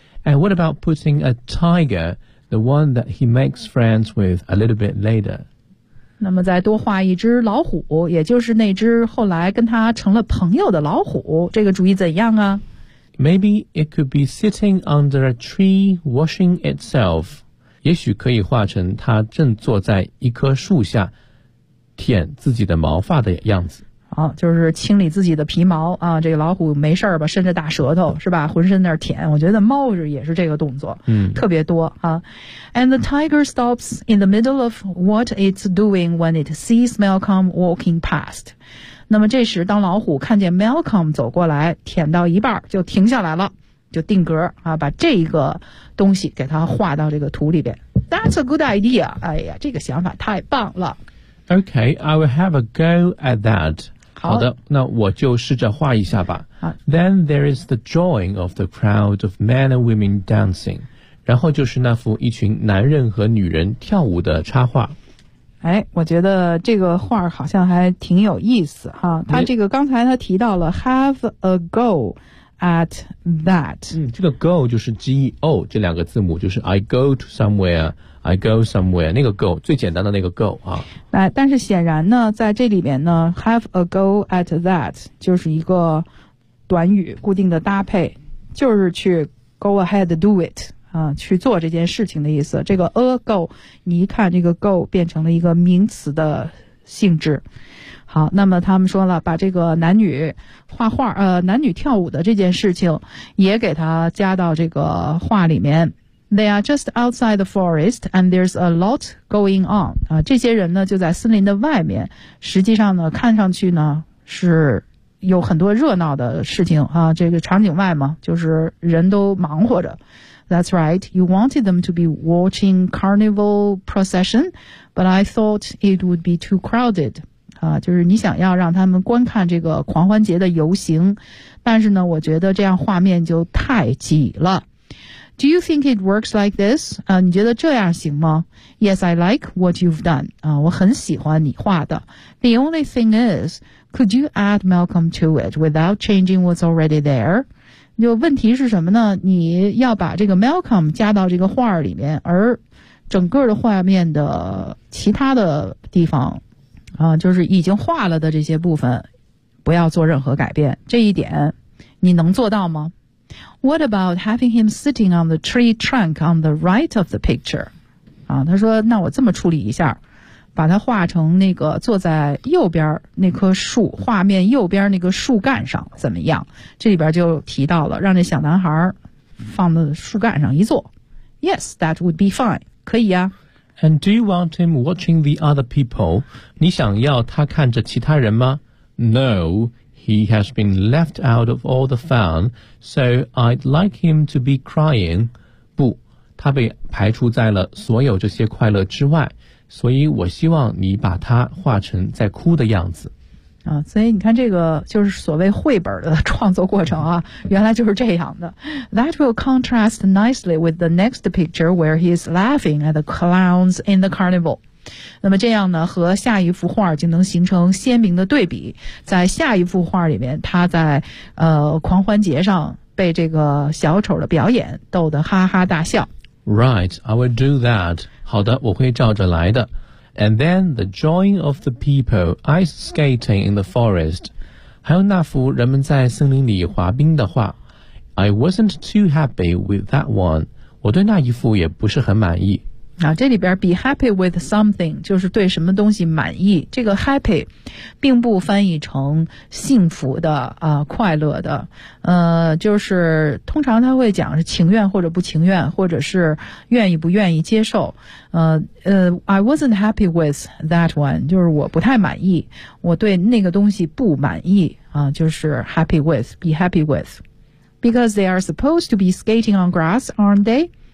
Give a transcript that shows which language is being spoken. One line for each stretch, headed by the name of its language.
English: And what about putting a tiger, the one that he makes friends with a little bit later?
Chinese: 那么再多画一只老虎，也就是那只后来跟他成了朋友的老虎，这个主意怎样啊？
English: Maybe it could be sitting under a tree washing itself.
Chinese: 也许可以画成他正坐在一棵树下舔自己的毛发的样子。啊，就是清理自己的皮毛啊，这个老虎没事儿吧，伸着大舌头是吧，浑身那儿舔，我觉得猫也是这个动作，特别多啊。
English: And the tiger stops in the middle of what it's doing when it sees Malcolm walking past.
Chinese: 那么这时当老虎看见 Malcolm 走过来，舔到一半就停下来了，就定格啊，把这个东西给它画到这个图里边。
English: That's a good idea.
Chinese: 哎呀，这个想法太棒了。
English: Okay, I will have a go at that.
Chinese: 好的，那我就试着画一下吧。
English: Then there is the drawing of the crowd of men and women dancing.
Chinese: 然后就是那幅一群男人和女人跳舞的插画。哎，我觉得这个画好像还挺有意思哈。他这个刚才他提到了
English: have a go at that。
Chinese: 这个 go 就是 G-E-O 这两个字母，就是
English: I go to somewhere。 I go somewhere,
Chinese: 那个 go, 最简单的那个 go, 啊。但是显然呢，在这里面呢 ,
English: have a go at that,
Chinese: 就是一个短语固定的搭配，就是去
English: go ahead, do it,
Chinese: 啊，去做这件事情的意思。这个 a go, 你一看这个 go 变成了一个名词的性质。好，那么他们说了，把这个男女画画，男女跳舞的这件事情也给他加到这个画里面。
English: They are just outside the forest, and there's a lot going on.
Chinese: 啊，这些人呢就在森林的外面，实际上呢看上去呢是有很多热闹的事情啊，这个场景外嘛，就是人都忙活着。
English: That's right. You wanted them to be watching carnival procession, but I thought it would be too crowded.
Chinese: 啊，就是你想要让他们观看这个狂欢节的游行，但是呢，我觉得这样画面就太挤了。
English: Do you think it works like this?
Chinese: 你觉得这样行吗?
English: Yes, I like what you've done.
Chinese: 我很喜欢你画的。
English: The only thing is, could you add Malcolm to it without changing what's already there?
Chinese: 就问题是什么呢? 你要把这个 Malcolm 加到这个画里面,而整个的画面的其他的地方,就是已经画了的这些部分,不要做任何改变。这一点,你能做到吗?
English: What about having him sitting on the tree trunk on the right of the picture?
Chinese: 啊，他说，那我这么处理一下，把他画成那个坐在右边那棵树，画面右边那个树干上怎么样？这里边就提到了，让这小男孩放在树干上一坐。
English: Yes, that would be fine.
Chinese: 可以啊。
English: And do you want him watching the other people?
Chinese: 你想要他看着其他人吗？
English: No. He has been left out of all the fun, so I'd like him to be crying.
Chinese: 不，他被排除在了所有这些快乐之外，所以我希望你把他画成在哭的样子。啊，所以你看这个就是所谓绘本的创作过程啊，原来就是这样的。
English: That will contrast nicely with the next picture where he is laughing at the clowns in the carnival.
Chinese: 那么这样呢，和下一幅画就能形成鲜明的对比。在下一幅画里面，他在狂欢节上被这个小丑的表演逗得哈哈大笑。
English: Right, I will do that.
Chinese: 好的，我会照着来的。
English: And then the drawing of the people ice skating in the forest.
Chinese: 还有那幅人们在森林里滑冰的画。
English: I wasn't too happy with that one.
Chinese: 我对那一幅也不是很满意。啊，这里边
English: be happy with something
Chinese: 就是对什么东西满意。这个 happy 并不翻译成幸福的快乐的，就是通常他会讲是情愿或者不情愿，或者是愿意不愿意接受。
English: I wasn't happy with that one，
Chinese: 就是我不太满意，我对那个东西不满意啊，就是
English: happy with， be happy with， because they are supposed to be skating on grass， aren't they？